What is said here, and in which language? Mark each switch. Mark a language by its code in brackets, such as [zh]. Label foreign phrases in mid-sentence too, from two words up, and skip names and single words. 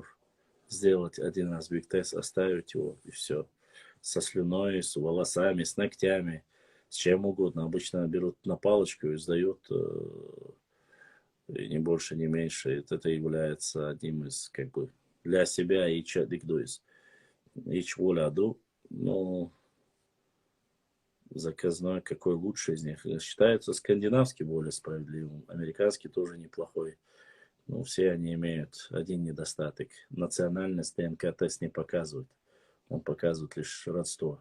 [ru] Сделать один раз биг-тест, оставить его, и все. Со слюной, с волосами, с ногтями, с чем угодно. Обычно берут на палочку и сдают, и не больше, не меньше. Это является одним из, как бы, для себя и чадикдуис. Ич воляду, но заказной, какой лучший из них. Считается скандинавский более справедливым, американский тоже неплохой. Но все они имеют один недостаток. Национальность ДНК-тест не показывает. Он показывает лишь родство.